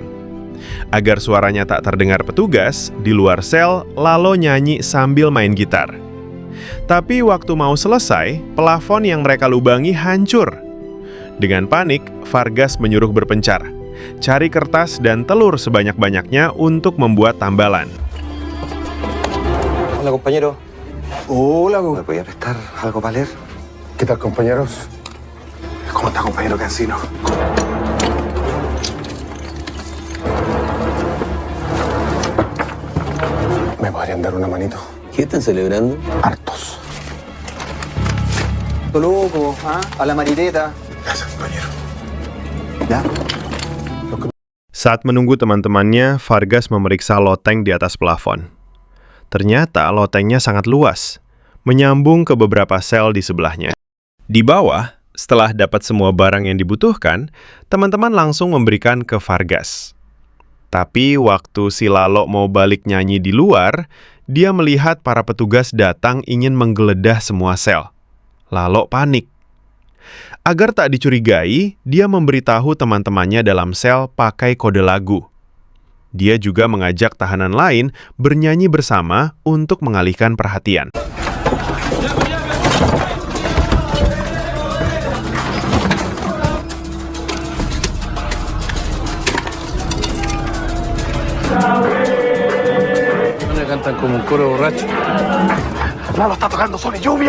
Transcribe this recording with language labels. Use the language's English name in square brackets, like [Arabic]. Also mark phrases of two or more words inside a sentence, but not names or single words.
[Indonesian] Agar suaranya tak terdengar petugas, di luar sel, Lalo nyanyi sambil main gitar. Tapi waktu mau selesai, plafon yang mereka lubangi hancur. Dengan panik, Vargas menyuruh berpencar. Cari kertas dan telur sebanyak-banyaknya untuk membuat tambalan. [Spanish] Hola, compañero. Hola, ¿Me podía prestar algo para leer? ¿qué tal, compañeros? ¿Cómo está, compañero Cancino? ¿Me podrían dar una manito? ¿Qué están celebrando? Hartos. Loco, ¿ah? A la marineta. Gracias, compañero. Ya. [Indonesian] Saat menunggu teman-temannya, Vargas memeriksa loteng di atas plafon. Ternyata lotengnya sangat luas, menyambung ke beberapa sel di sebelahnya. Di bawah, setelah dapat semua barang yang dibutuhkan, teman-teman langsung memberikan ke Vargas. Tapi waktu si Lalo mau balik nyanyi di luar, dia melihat para petugas datang ingin menggeledah semua sel. Lalo panik. Agar tak dicurigai, dia memberitahu teman-temannya dalam sel pakai kode lagu. Dia juga mengajak tahanan lain bernyanyi bersama untuk mengalihkan perhatian. [Spanish] Cantan como un coro borracho. Lalo está tocando Sol y Lluvia.